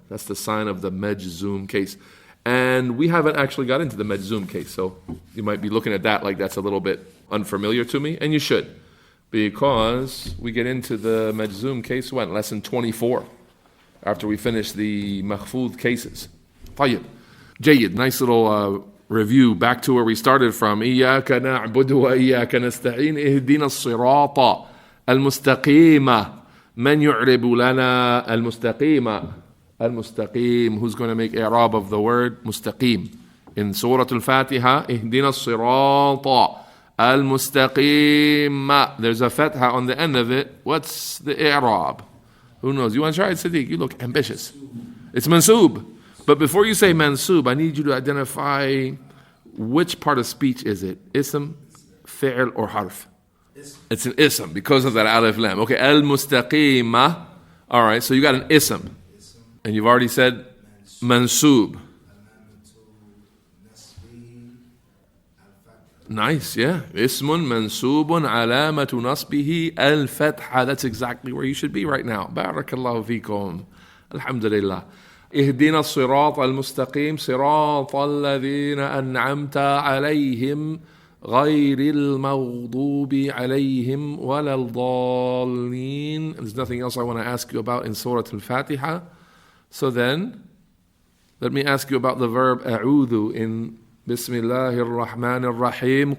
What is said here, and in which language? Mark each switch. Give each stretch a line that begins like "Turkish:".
English: That's the sign of the majzoom case. And we haven't actually got into the majzoom case, so you might be looking at that like that's a little bit unfamiliar to me, and you should. Because we get into the majzoom case when? Lesson 24. After we finish the makhfud cases.
Arabic: طيب. جيد.
English: Nice little review back to where we started from.
Arabic: إياك نعبد وإياك نستعين اهدنا الصراط المستقيم من يعرب لنا المستقيم. المستقيم.
English: Who's going to make i'rab of the word مستقيم? In Surah Al-Fatiha,
Arabic: اهدنا الصراط المستقيم.
English: There's a fatha on the end of it. What's the i'rab? Who knows? You want to try it, Siddiq? You look ambitious. It's mansub. But before you say mansub, I need you to identify which part of speech is it? Ism, fi'l, or harf? It's an ism because of that alif lam. Okay, al-mustaqima. All right, so you got an ism. And you've already said mansub. Nice, yeah. Ismun mansubun alamatu nasbihi al-fatha. That's exactly where you should be right now. Barakallahu feekum. Alhamdulillah.
Arabic: اهدنا الصراط المستقيم صراط الذين أنعمت عليهم غير المغضوب عليهم ولا الضالين.
English: There's nothing else I want to ask you about in Surah Al-Fatiha. So then, let me ask you about the verb أعوذ in
Arabic: بسم الله الرحمن الرحيم.